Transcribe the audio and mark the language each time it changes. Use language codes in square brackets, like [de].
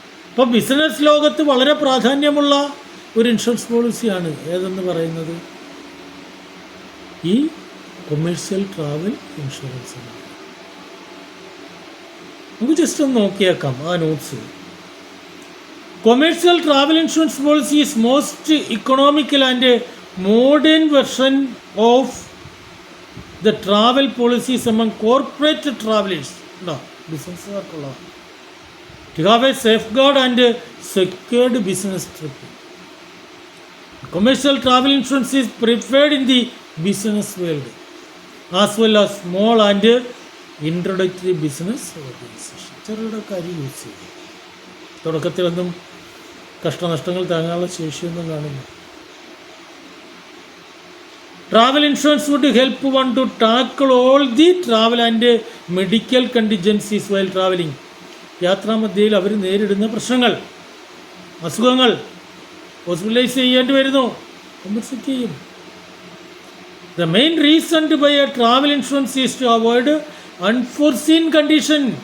[ml] ഇപ്പം ബിസിനസ് ലോകത്ത് വളരെ പ്രാധാന്യമുള്ള ഒരു ഇൻഷുറൻസ് പോളിസിയാണ് ഏതെന്ന് പറയുന്നത് ഈ കൊമേഴ്സ്യൽ ട്രാവൽ ഇൻഷുറൻസ്. നമുക്ക് ജസ്റ്റ് ഒന്ന് നോക്കിയേക്കാം ആ notes. [en] Commercial travel insurance policy is most economical and modern version of the travel policies among corporate travelers. No, business to have a safeguard and a secured business trip. Commercial travel insurance is preferred in the business world as well as small and introductory business organization. [ml] ചെറുകിട കാര്യം use ചെയ്യും. തുടക്കത്തിലൊന്നും കഷ്ടനഷ്ടങ്ങൾ താങ്ങാനുള്ള ശേഷിയൊന്നും കാണില്ല. [en] Travel insurance would help one to tackle all the travel and medical contingencies while traveling. [ml] യാത്രാമധ്യയിൽ അവർ നേരിടുന്ന പ്രശ്നങ്ങൾ, അസുഖങ്ങൾ, hospitalise ചെയ്യേണ്ടി വരുന്നു, കോമ്പൻസേറ്റ് ചെയ്യും. [en] The main reason to buy a travel insurance is to avoid unforeseen condition.